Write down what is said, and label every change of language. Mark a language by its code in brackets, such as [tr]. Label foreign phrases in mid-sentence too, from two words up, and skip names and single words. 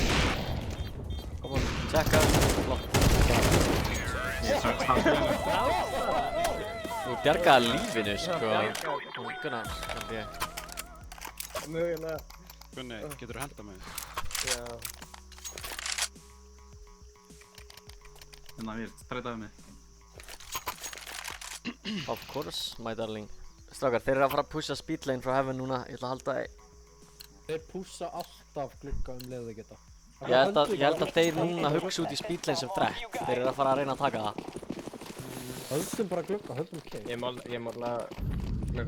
[en] Kom on, [is] tjekka. Flott. Þú bjargaði lífinu, sko. Gunnar, held ég. Mögulega. Gunni, geturðu henda mig? Já. Hérna við, streytaðu mig. [en] Of course, my darling. [is] Strákar, þeir eru að fara að pusha speedlane frá heaven núna. Ég ætla að halda þeir. Þeir pússa alltaf glugga leið þau geta. Ég held að þeir núna hugsa út í speedlane sem threat. Þeir eru að fara að reyna að taka það. Höldum bara glugga, höldum cave. Ég mála glugga.